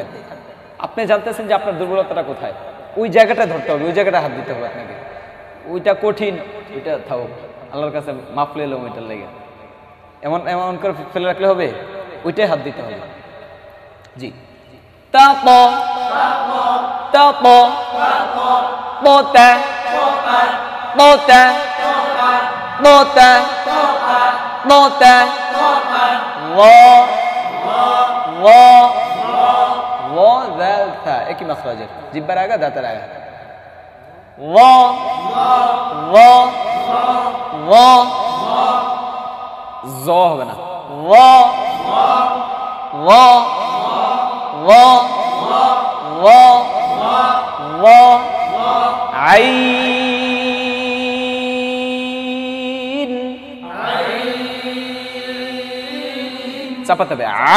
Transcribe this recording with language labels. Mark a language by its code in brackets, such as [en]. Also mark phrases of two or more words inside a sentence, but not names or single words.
[bn] আপনি জানতেছেন যে আপনার দুর্বলতাটা কোথায়, ওই জায়গাটা ধরতে হবে, ওই জায়গাটা হাত দিতে হবে আপনাকে। ওইটা কঠিন, ওইটা থাকুক, আল্লাহর কাছে মাফ লে এলাম ওইটার লেগে। এমন এমন করে ফেলে রাখলে হবে? ওইটাই হাত দিতে হবে। জি, তা প তা প বোতা বোতা বোতা বোতা ল ল ল দাল থা একই মাখরাজের, জিহ্বার আগা দাঁতের আগা। ল ল ল জ হবে না। ল ল ল ল ল আইন চাপাতে হবে।